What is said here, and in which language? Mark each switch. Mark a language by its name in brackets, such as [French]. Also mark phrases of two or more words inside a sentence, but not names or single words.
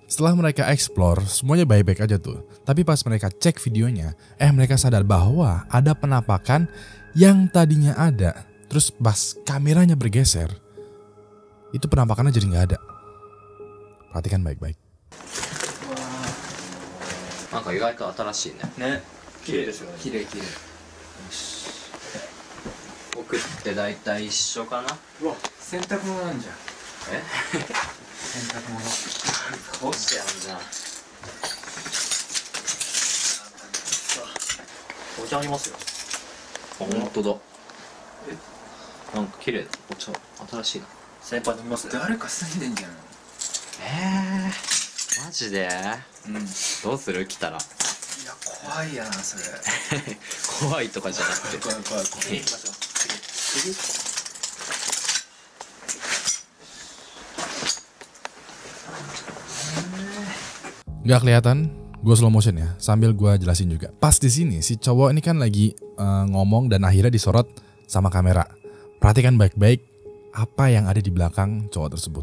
[Indonesian] Setelah mereka explore, semuanya baik-baik aja tuh. Tapi pas mereka cek videonya, mereka sadar bahwa ada penampakan yang tadinya ada. Terus pas kameranya bergeser, itu penampakannya jadi nggak ada. Perhatikan baik-baik. Wah, [Japanese] なんか意外と新しいね。ね、綺麗ですよね。綺麗綺麗。よし。奥って大体一緒かな。うわ、洗濯物なんじゃん。え？洗濯物干してあんじゃん。お茶ありますよ。あ、本当だ。なんか綺麗だ。お茶新しいな。先輩飲みます？誰か住んでんじゃん。マジで？うん。どうする？来たら。いや、怖いやなそれ。怖いとかじゃなくて。怖い怖い怖い。行きましょう。次。 [Indonesian] Gak kelihatan, gue [English] slow motion [Indonesian] ya, sambil gue jelasin juga. Pas di sini si cowok ini kan lagi ngomong dan akhirnya disorot sama kamera. Perhatikan baik-baik apa yang ada di belakang cowok tersebut.